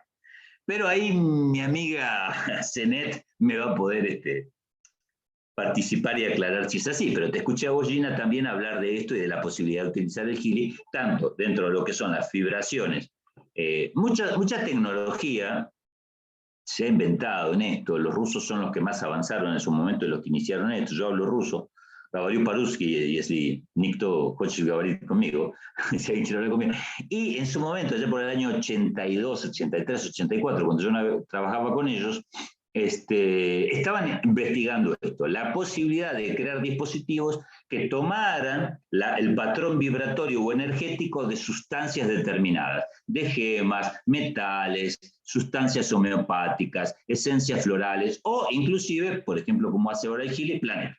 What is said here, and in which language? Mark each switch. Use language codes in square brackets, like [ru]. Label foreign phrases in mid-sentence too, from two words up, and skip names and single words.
[es] Pero ahí mi amiga Zenet me va a poder participar y aclarar si es así, pero te escuché a vos, Gina, también hablar de esto y de la posibilidad de utilizar el Healy, tanto dentro de lo que son las vibraciones. Mucha tecnología se ha inventado en esto, los rusos son los que más avanzaron en su momento y los que iniciaron esto, yo hablo ruso, [ru] Говорю по-русски, если никто хочет говорить [es] conmigo, si alguien quiere hablar conmigo. Y en su momento, ya por el año 82, 83, 84, cuando yo trabajaba con ellos, estaban investigando esto, la posibilidad de crear dispositivos que tomaran el patrón vibratorio o energético de sustancias determinadas, de gemas, metales, sustancias homeopáticas, esencias florales o inclusive, por ejemplo, como hace ahora el Healy, planetas.